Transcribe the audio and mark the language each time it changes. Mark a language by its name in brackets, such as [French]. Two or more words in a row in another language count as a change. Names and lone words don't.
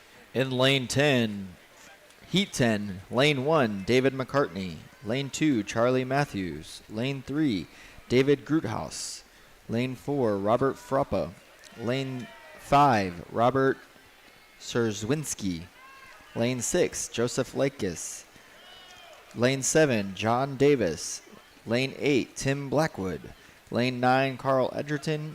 [English] In lane 10, heat 10, lane 1, David McCartney. Lane 2, Charlie Matthews. Lane 3, David Groothouse. Lane 4, Robert Frappa. Lane 5, Robert Serzwinski. Lane 6, Joseph Lakis. Lane 7, John Davis. Lane 8, Tim Blackwood. Lane 9, Carl Edgerton.